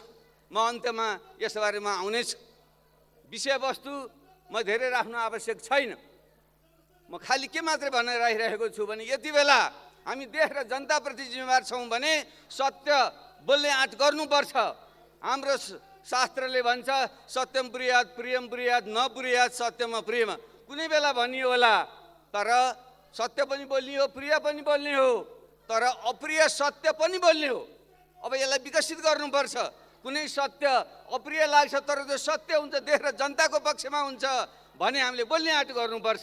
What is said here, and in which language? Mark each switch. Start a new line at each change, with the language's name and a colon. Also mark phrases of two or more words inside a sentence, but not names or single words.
Nepali: म अन्त्यमा यस बारेमा आउनेछु। विषयवस्तु म धेरै राख्नु आवश्यक छैन। म खालि के मात्रै भनेर राखिरहेको छु भने यति बेला हामी देश र जनताप्रति जिम्मेवार छौँ भने सत्य बोल्ने आँट गर्नुपर्छ। हाम्रो शास्त्रले भन्छ
Sanskrit: सत्यम ब्रूयात प्रियम ब्रूयात न ब्रूयात सत्यम अप्रियम।
Nepali: कुनै बेला भनियो होला, तर सत्य पनि बोल्ने हो, प्रिय पनि बोल्ने हो, तर अप्रिय सत्य पनि बोल्ने हो। अब यसलाई विकसित गर्नुपर्छ। कुनै सत्य अप्रिय लाग्छ तर त्यो सत्य हुन्छ, देश र जनताको पक्षमा हुन्छ भने हामीले बोल्ने आँट गर्नुपर्छ।